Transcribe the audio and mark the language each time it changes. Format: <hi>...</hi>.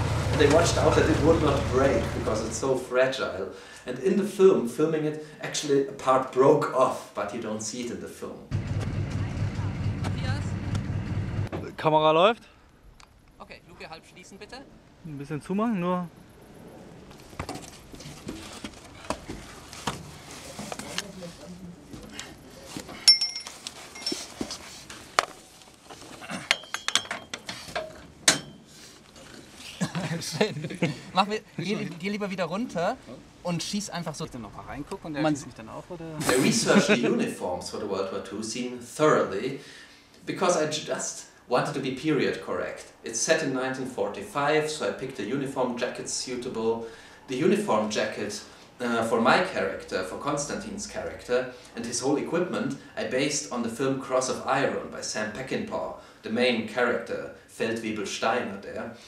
<en>And they watched out that it would not break because it's so fragile. And in the film, filming it, actually a part broke off, but you don't see it in the film.</en> <de>Kamera läuft. Okay, Luke halb schließen bitte. Ein bisschen zumachen, nur. Geh lieber wieder runter und schieß einfach so. Noch mal reingucken und der schießt mich dann auch, oder?</de> <en>I researched the uniforms for the World War II scene thoroughly because I just wanted to be period correct. It's set in 1945, so I picked a uniform jacket suitable. The uniform jacket for my character, for Konstantin's character, and his whole equipment I based on the film Cross of Iron by Sam Peckinpah, the main character, Feldwebel Steiner there.</en>